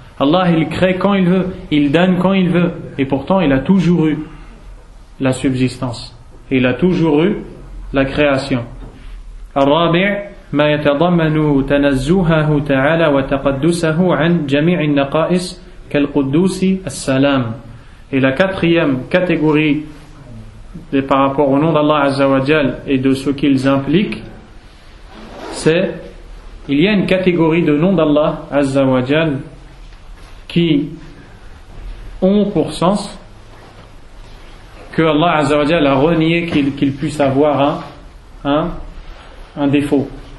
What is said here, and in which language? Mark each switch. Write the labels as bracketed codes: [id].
[fr] Allah il crée quand il veut, il donne quand il veut, et pourtant il a toujours eu la subsistance. Il a toujours eu la création. [ar] الرابع ما يتضمن تنزهه تعالى وتقدسه عن جميع النقائص كالقدوس السلام. [fr] Et la quatrième catégorie par rapport au nom d'Allah Azza wa Jal et de ce qu'ils impliquent, c'est il y a une catégorie de noms d'Allah Azza wa Jal qui ont pour sens que Allah Azza wa Jalla a renié qu'il puisse avoir un défaut.